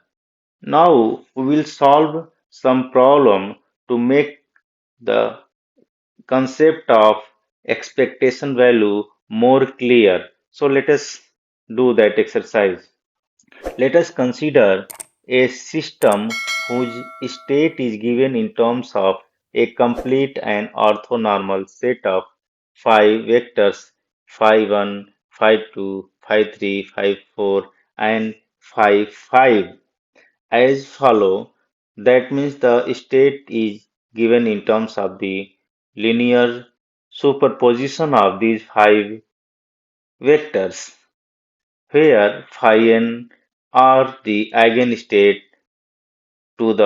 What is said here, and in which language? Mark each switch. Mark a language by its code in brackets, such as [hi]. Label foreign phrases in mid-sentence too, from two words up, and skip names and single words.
[en] Now we will solve some problem to make the concept of expectation value more clear. So let us do that exercise. Let us consider a system whose state is given in terms of a complete and orthonormal set of five vectors phi1, phi2, phi3, phi4, and phi5 as follow. That means the state is given in terms of the linear superposition of these five vectors, where phi n are the eigenstate to the